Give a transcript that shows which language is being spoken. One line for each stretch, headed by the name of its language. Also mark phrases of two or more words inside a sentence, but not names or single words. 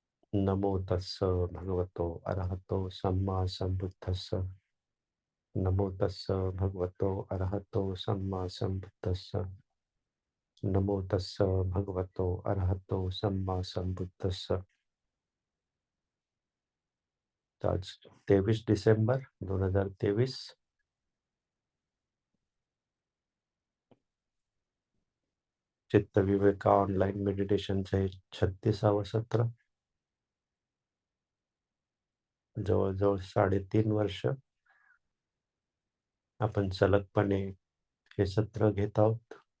Pali: नमो तस्स भगवतो अरहतो सम्मा संबुद्धस्स. नमो तस्स भगवतो अरहतो सम्मा संबुद्धस्स. नमो तस्स भगवतो अरहतो सम्मा संबुद्धस्स.
Marathi: तर आज 23 डिसेंबर 2023. चित्तविवेका
English: online meditationचं
Marathi: हे 36वं सत्र. जवळजवळ 3.5 वर्ष आपण सलगपणे हे सत्र घेत आहोत.